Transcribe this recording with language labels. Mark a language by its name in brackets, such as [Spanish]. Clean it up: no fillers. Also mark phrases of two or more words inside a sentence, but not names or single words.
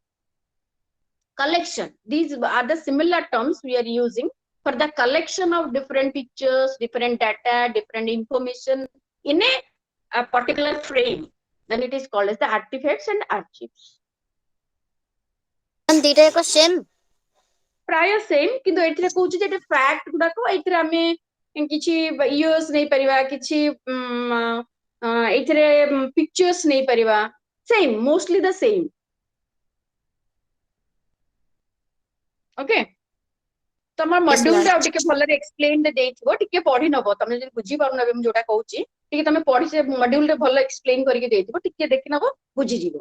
[English] Collection, these are the similar terms we are using for the collection of different pictures, different data, different information in a particular frame. Then it is called as the artifacts and archives. [Odia] ଦିଟା ଯାକ ସେମ୍ ପ୍ରାୟ ସେମ୍, କିନ୍ତୁ ଏଥିରେ କହୁଛି ଯେ ଫ୍ୟାକ୍ଟ ଗୁଡାକ ଏଥିରେ ଆମେ କିଛି ଇୟର୍ସ ନେଇପାରିବା, କିଛି ଏଥିରେ ପିକ୍ଚର୍ସ ନେଇପାରିବା, ସେମ୍, [English] mostly the same. [Odia] ଓକେ, ତମ ମଡ୍ୟୁଲ ଆଉ ଟିକେ ଭଲରେ ଏକ୍ସପ୍ଲେନ ଦେଇଥିବ, ଟିକେ ପଢି ନବ, ତମେ ଯଦି ବୁଝିପାରୁନ ମୁଁ ଯୋଉଟା କହୁଛି ଟିକେ ତମେ ପଢି ସେ ମଡ୍ୟୁଲ ରେ ଭଲ ଏକ୍ସପ୍ଲେନ କରିକି ଦେଇଥିବ, ଟିକେ ଦେଖି ନବ, ବୁଝିଯିବ।